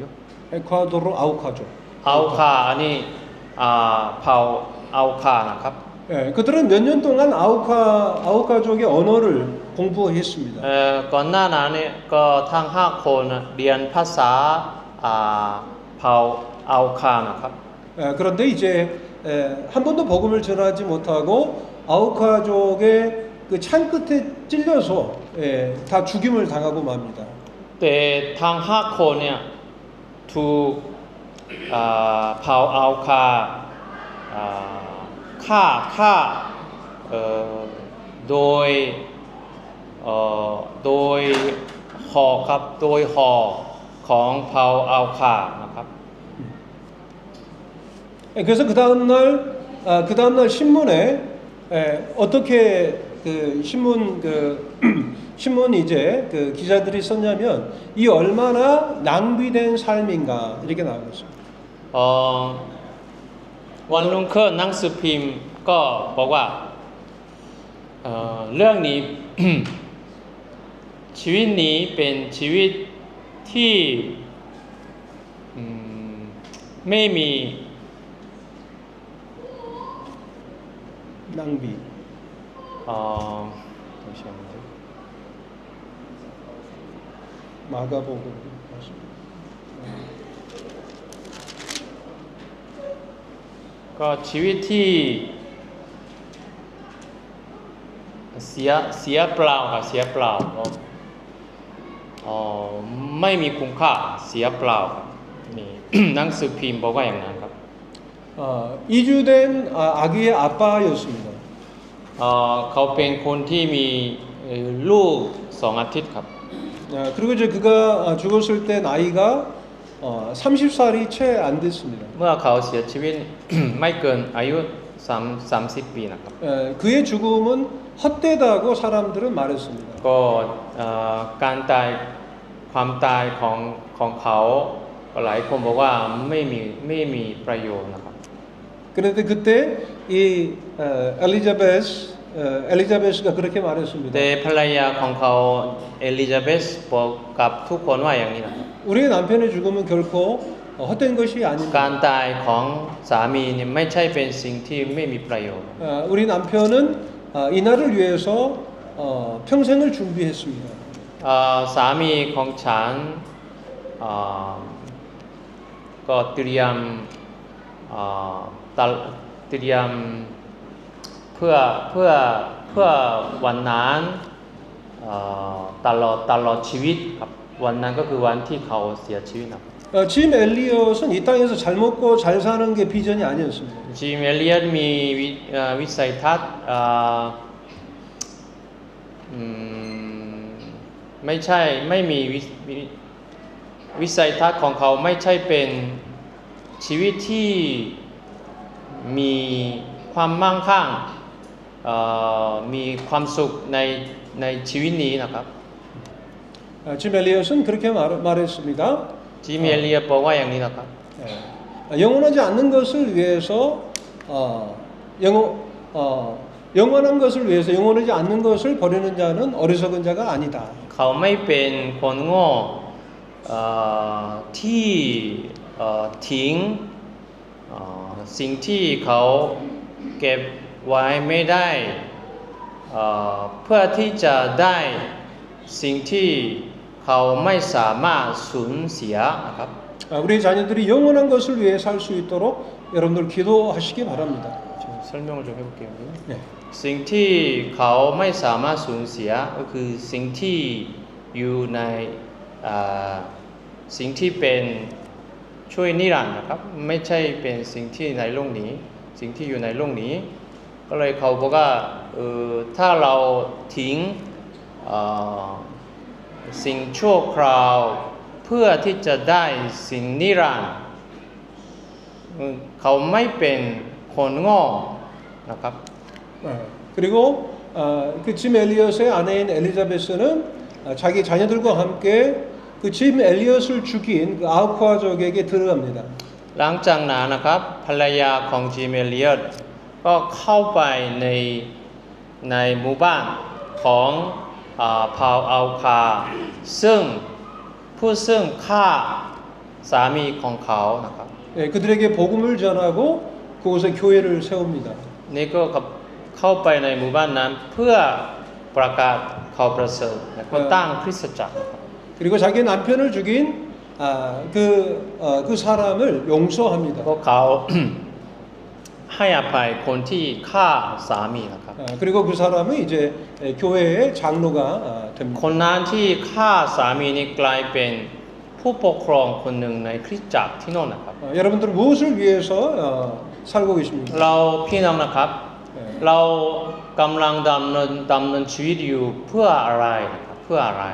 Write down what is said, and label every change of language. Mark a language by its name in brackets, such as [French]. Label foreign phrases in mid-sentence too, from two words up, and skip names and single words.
[Korean] 에콰도르 아우카족. [Thai] เอาคาอันนี้เผ่าเอาคานะครับ [Korean] 그들은 몇 년 동안 아우카족의 언어를 공부했습니다. [Thai] ก่อนหน้านั้นเนี่ยก็ทั้ง5 คนเรียนภาษาเผ่าเอาคานะครับ [Korean] 그런데 이제 한 번도 복음을 전하지 못하고 아우카족의 그 창 끝에 찔려서 다 죽임을 당하고 맙니다. [Thai] แต่ทั้ง5 คนเนี่ยถูกเผ่าเอาคาฆ่าโดยห่อครับโดยห่อของเผ่าเอาคานะครับ [Korean] 그래서 그 다음날 신문에 어떻게 그 신문 이제 그 기자들이 썼냐면 이 얼마나 낭비된 삶인가 이렇게 나오고 있습니다. [Thai] วันรุ่งขึ้นหนังสือพิมพ์ก็บอกว่าเรื่องนี้ชีวิตนี้เป็นชีวิตที่ไม่มี [Korean] 낭비. 잠시만요. 마가복음 맞습니다. [Thai] ก็ชีวิตที่เสียเปล่าครับเสียเปล่าก็ไม่มีคุณค่าเสียเปล่าครับนี่ หนังสือพิมพ์บอกว่าอย่างนั้นครับ [Korean] 이주된 아기의 아빠였습니다. [Thai] เขาเป็นคนที่มีลูก2 อาทิตย์ครับ [Korean] 그리고 이제 그가 죽었을 때 나이가 30살이 채 안 됐습니다. [Thai] เมื่อเขาเสียชีวิต ไม่เกินอายุ30 ปีนะครับ [Korean] 그의 죽음은 헛되다고 사람들은 말했습니다. [Thai] ก็การตายความตายของเขาหลายคนบอกว่าไม่มีประโยชน์นะครับ [Korean] 그런데 그때 이 엘리자베스가 그렇게 말했습니다. [Thai] แต่ภรรยาของเขาเอลิซาเบธบอกกับทุกคนว่าอย่างนี้นะครับ [Korean] 우리의 남편의 죽음은 결코 헛된 것이 [Thai] การ [Korean] 아닙니다. [Thai] ตายของสามีนี่ไม่ใช่เป็นสิ่งที่ไม่มีประโยชน์ [Korean] 우리 남편은 이날을 위해서 평생을 준비했습니다. [Thai] สามีของฉันก็เตรียมเพื่อวันนั้นตลอดชีวิตครับวันนั้นก็คือวันที่เขาเสียชีวิตครับ [Korean] 짐 엘리엇은 이 땅에서 잘 먹고 잘 사는 게 비전이 아니었습니다. [Thai] จิมเอเลียตมีวิสัยทัศน์ไม่มีวิสัยทัศน์ของเขาไม่ใช่เป็นชีวิตที่มีความมั่งคั่งมีความสุขในชีวิตนี้นะครับ [Korean] 짐 엘리엇은 그렇게 말했습니다. [Thai] จิมเอเลียตบอกว่าอย่างนี้นะครับ [Korean] 영원하지 않는 것을 위해서 영원한 것을 위해서 영원하지 않는 것을 버리는 자는 어리석은 자가 아니다. [Thai] เขาไม่เป็นคนโง่ที่ทิ้งสิ่งที่เขาเก็บไว้ไม่ได้เพื่อที่จะได้สิ่งที่เขาไม่สามารถสูญเสียนะครับ [Korean] 우리 자녀들이 영원한 것을 위해 살 수 있도록 여러분들 기도하시기 바랍니다. 설명을 좀 해볼게요. 네. [Thai] สิ่งที่เขาไม่สามารถสูญเสียก็คือสิ่งที่อยู่ในสิ่งที่เป็นช่วยนิรันดร์นะครับไม่ใช่เป็นสิ่งที่ในโลกนี้สิ่งที่อยู่ในโลกนี้ก็เลยเขาบอกว่าถ้าเราทิ้ง สิ่งชั่วคราวเพื่อที่จะได้สิ่งนิรันดร์เขาไม่เป็นคนโง่นะครับ [Korean] 그리고 그 짐 엘리엇의 아내인 엘리자베스는 자기 자녀들과 함께 그 짐 엘리엇을 죽인 그 아우쿠아족에게 들어갑니다. [Thai] หลังจากนั้นนะครับภรรยาของจิมเอเลียตก็เข้าไปในหมู่บ้านของเผ่าอัลคาซึ่งฆ่าสามีของเขานะครับ [Korean] 그들에게 복음을 전하고 그곳에 교회를 세웁니다. [Thai] นี่ก็เข้าไปในหมู่บ้านนั้นเพื่อประกาศข่าวประเสริฐและก็ตั้งคริสตจักรนะครับ [Korean] 그리고 자기 남편을 죽인 그 사람을 용서합니다. [Thai] พวกเขา ให้อภัยคนที่ฆ่าสามีนะครับ [Korean] 그리고 그 사람은 이제 교회의 장로가 됩니다. [Thai] คนนั้นที่ฆ่าสามีนี่กลายเป็นผู้ปกครองคนหนึ่งในคริสตจักรที่โน่นนะครับ [Korean] 여러분들 무엇을 위해서 살고 계십니까? [Thai] เราพี่น้องนะครับ เรากำลังดำเนินชีวิตอยู่เพื่ออะไรนะครับเพื่ออะไร